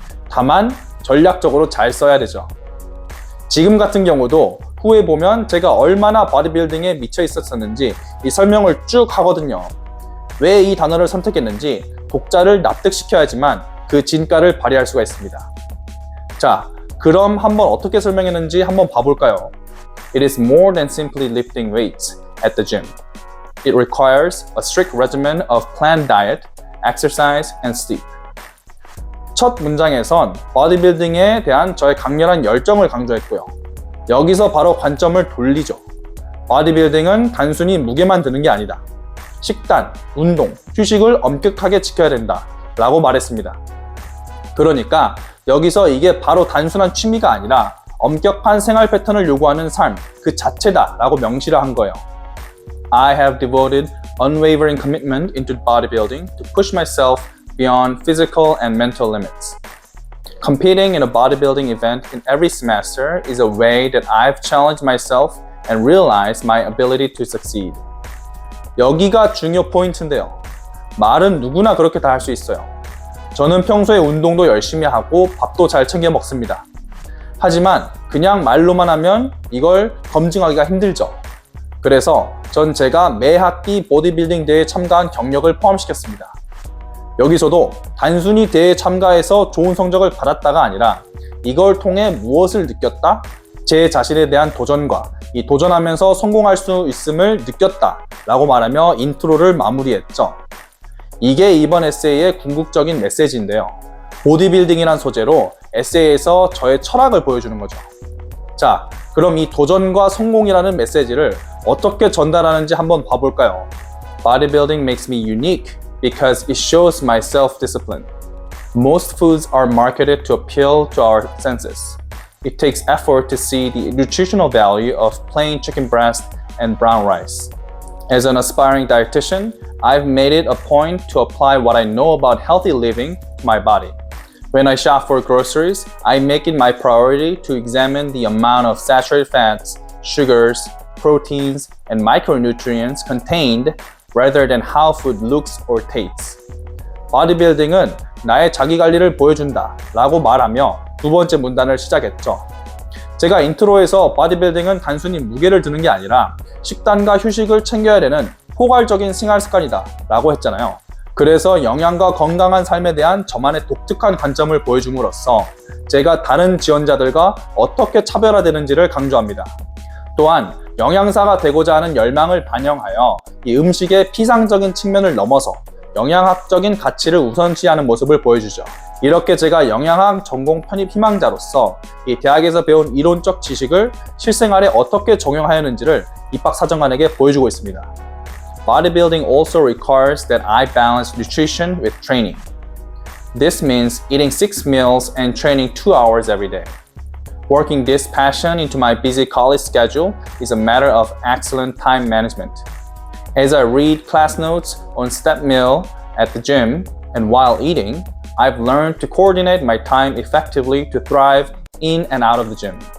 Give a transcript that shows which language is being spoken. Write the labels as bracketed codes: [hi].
[ko] 다만 전략적으로 잘 써야 되죠. 지금 같은 경우도 후에 보면 제가 얼마나 바디빌딩에 미쳐 있었는지 이 설명을 쭉 하거든요. 왜 이 단어를 선택했는지 독자를 납득시켜야지만 그 진가를 발휘할 수가 있습니다. 자, 그럼 한번 어떻게 설명했는지 한번 봐볼까요? [en] It is more than simply lifting weights at the gym. It requires a strict regimen of planned diet, exercise, and sleep. [ko] 첫 문장에선 보디빌딩에 대한 저의 강렬한 열정을 강조했고요. 여기서 바로 관점을 돌리죠. 보디빌딩은 단순히 무게만 드는 게 아니다. 식단, 운동, 휴식을 엄격하게 지켜야 된다 라고 말했습니다. 그러니까 여기서 이게 바로 단순한 취미가 아니라 엄격한 생활 패턴을 요구하는 삶 그 자체다 라고 명시를 한 거예요. [en] I have devoted unwavering commitment into bodybuilding to push myself beyond physical and mental limits. Competing in a bodybuilding event in every semester is a way that I've challenged myself and realized my ability to succeed. [ko] 여기가 중요 포인트인데요. 말은 누구나 그렇게 다 할 수 있어요. 저는 평소에 운동도 열심히 하고 밥도 잘 챙겨 먹습니다. 하지만 그냥 말로만 하면 이걸 검증하기가 힘들죠. 그래서 전 제가 매 학기 보디빌딩 대회에 참가한 경력을 포함시켰습니다. 여기서도 단순히 대회에 참가해서 좋은 성적을 받았다가 아니라 이걸 통해 무엇을 느꼈다? 제 자신에 대한 도전과 이 도전하면서 성공할 수 있음을 느꼈다 라고 말하며 인트로를 마무리했죠. 이게 이번 에세이의 궁극적인 메시지인데요. 보디빌딩이란 소재로 에세이에서 저의 철학을 보여주는 거죠. 자, 그럼 이 도전과 성공이라는 메시지를 어떻게 전달하는지 한번 봐볼까요? [en] Bodybuilding makes me unique because it shows my self-discipline. Most foods are marketed to appeal to our senses. It takes effort to see the nutritional value of plain chicken breast and brown rice. As an aspiring dietitian, I've made it a point to apply what I know about healthy living to my body. When I shop for groceries, I make it my priority to examine the amount of saturated fats, sugars, proteins, and micronutrients contained rather than how food looks or tastes. [ko] 바디빌딩은 나의 자기관리를 보여준다 라고 말하며 두 번째 문단을 시작했죠. 제가 인트로에서 바디빌딩은 단순히 무게를 드는 게 아니라 식단과 휴식을 챙겨야 되는 포괄적인 생활 습관이다 라고 했잖아요. 그래서 영양과 건강한 삶에 대한 저만의 독특한 관점을 보여줌으로써 제가 다른 지원자들과 어떻게 차별화되는지를 강조합니다. 또한 영양사가 되고자 하는 열망을 반영하여 이 음식의 피상적인 측면을 넘어서 영양학적인 가치를 우선시하는 모습을 보여주죠. 이렇게 제가 영양학 전공 편입 희망자로서 이 대학에서 배운 이론적 지식을 실생활에 어떻게 적용하였는지를 입학사정관에게 보여주고 있습니다. [en] Bodybuilding also requires that I balance nutrition with training. This means eating 6 meals and training 2 hours every day. Working this passion into my busy college schedule is a matter of excellent time management. As I read class notes on step meal at the gym and while eating, I've learned to coordinate my time effectively to thrive in and out of the gym.